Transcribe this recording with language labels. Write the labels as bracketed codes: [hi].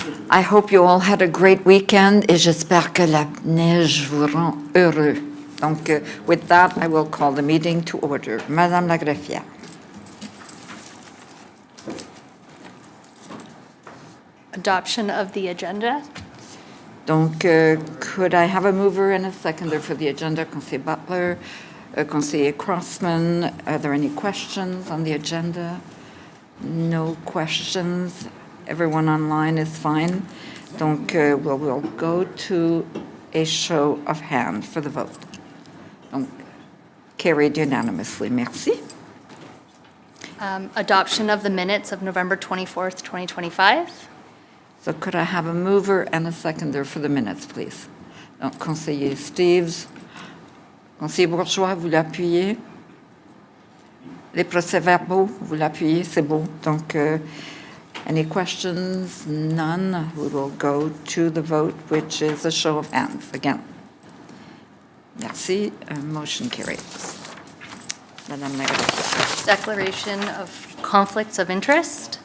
[en] I hope you all had a great weekend [fr] et j'espère que la neige vous rend heureux. [en] Donc, with that, I will call the meeting to order. [fr] Madame la greffière. [en] Adoption of the agenda. Donc, could I have a mover and a seconder for the agenda? Conseiller Butler, Conseiller Crossman, are there any questions on the agenda? No questions. Everyone online is fine. Donc, we'll go to a show of hands for the vote. Donc, carried unanimously. [fr] Merci. [en] Adoption of the minutes of November 24th, 2025. So could I have a mover and a seconder for the minutes, please? [fr] Donc, Conseiller Steves. Conseiller Bourgeois, vous l'appuyez? Les procès-verbaux, vous l'appuyez? C'est beau. Donc, [en] any questions? None. We will go to the vote, which is a show of hands again. [fr] Merci. Motion carried. Madame la Greffière. [en] Declaration of conflicts of interest.